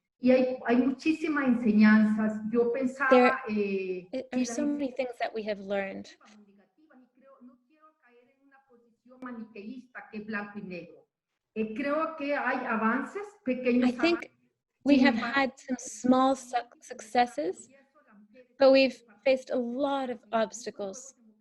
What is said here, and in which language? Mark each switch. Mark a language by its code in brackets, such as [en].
[es] Y hay muchísimas enseñanzas. Yo pensaba... [en] There are so many things that we have learned. [es] No quiero caer en una posición maniqueísta que es blanco y negro. Creo que hay avances, pequeños avances. [en] I think we have had some small successes, but we've faced a lot of obstacles.